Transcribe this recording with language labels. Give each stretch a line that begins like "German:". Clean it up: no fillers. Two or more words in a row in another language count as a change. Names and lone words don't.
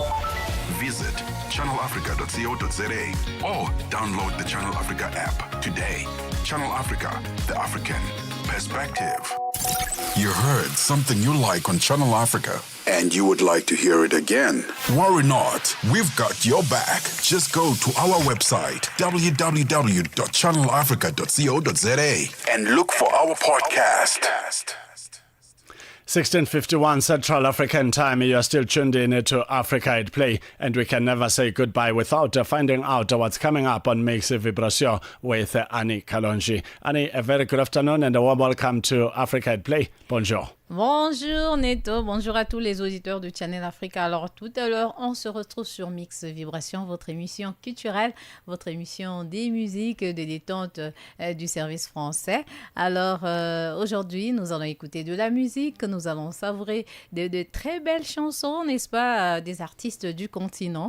English: Visit channelafrica.co.za or download the Channel Africa app today. Channel Africa, the African perspective. You heard something you like on Channel Africa and you would like to hear it again. Worry not, we've got your back. Just go to our website, www.channelafrica.co.za, and look for our podcast. 16:51 Central African Time. You are still tuned in to Africa at Play, and we can never say goodbye without finding out what's coming up on Mix Vibration with Annie Kalonji. Annie, a very good afternoon and a warm welcome to Africa at Play.
French: Bonjour. Bonjour Neto, bonjour à tous les auditeurs du Channel Africa. Alors tout à l'heure, on se retrouve sur Mix Vibration, votre émission culturelle, votre émission des musiques, de détente du service français. Alors aujourd'hui, nous allons écouter de la musique, nous allons savourer de très belles chansons, n'est-ce pas, des artistes du continent.